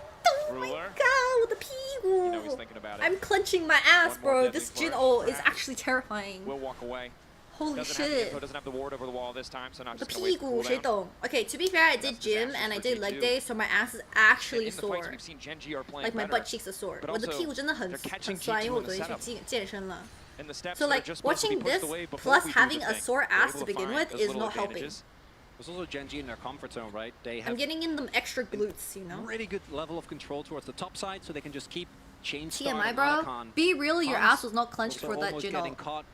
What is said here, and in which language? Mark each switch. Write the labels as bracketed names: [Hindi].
[English] Oh my god, with the Pigu. I'm clenching my ass, bro. This Jin ult is actually terrifying. We'll walk away. Holy shit. Doesn't have the ward over the wall this time, so not the just gonna wait for [Chinese] Pigu, 谁懂? [English] Okay, to be fair, I did gym and I did leg day, so my ass is actually sore. Like my butt cheeks are sore. [Chinese] 我的屁股真的很酸，因为我昨天去健身了。 [English] So like watching this plus having a sore ass to begin with is not helping. There's also Genji in their comfort zone, right? They have I'm getting in them extra glutes, you know. Really good level of control towards the top side, so they can just keep chain TMI, bro. Be real, your ass was not clenched for that Jin ult.